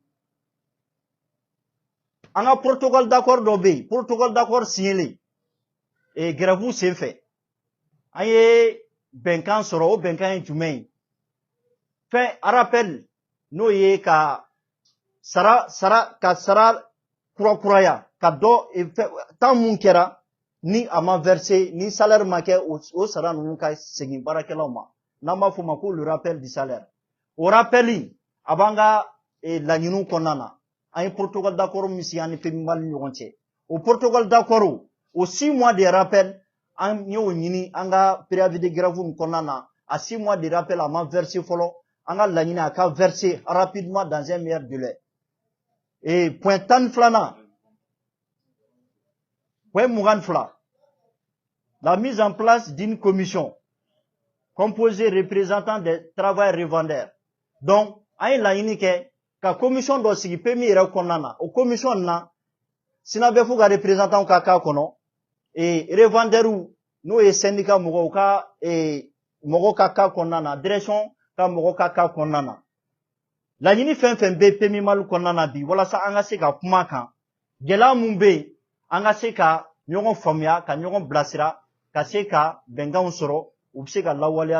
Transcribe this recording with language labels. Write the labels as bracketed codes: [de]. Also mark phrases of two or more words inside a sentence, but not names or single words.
[bm] an ka [fr] protocole d'accord [bm] dɔ bɛ yen [fr] protocole d'accord [bm] signelen grève senfɛ an ye bɛnkan sɔrɔ o bɛnkan ye jumɛn ye fɛn rappel n'o ye ka sara kurakuraya ka dɔ temps mun kɛra ni a ma verser ni salaire ma kɛ o sara ninnu ka segin baarakɛlaw ma n'an b'a fɔ o ma ko [fr] le rappel du salaire [bm] o rappel a b'an ka laɲiniw kɔnɔna na an ye [fr] protocole d'accord [bm] min sigi an ni FEMIMA ni ɲɔgɔn cɛ o [fr] protocole d'accord [bm] o [fr] 6 mois de rappel [bm] an y'o ɲini an ka [fr] préavis de grève [bm] nin kɔnɔna na a [fr] 6 mois de rappel [bm] a ma verser fɔlɔ an ka laɲini a ka verser rapidement [fr] dans un meilleur délai [bm] point 12nan [fr] point 22 la mise en place d'une commission composée représentants des travailleurs revendeurs [bm] donc an ye laɲini kɛ ka commission dɔ sigi PMI yɛrɛ kɔnɔna na o commission na sina bɛ fo ka représentant ka k'a kɔnɔ revendeurs n'o ye syndicat mɔgɔw ka mɔgɔw ka k'a kɔnɔna na direction ka mɔgɔw ka k'a kɔnɔna na laɲini fɛn fɛn bɛ PMI Mali kɔnɔna na bi walasa an ka se ka kuma kan gɛlɛya mun bɛ yen an ka se ka ɲɔgɔn faamuya ka ɲɔgɔn bilasira ka se ka bɛnkanw sɔrɔ u bɛ se ka lawaleya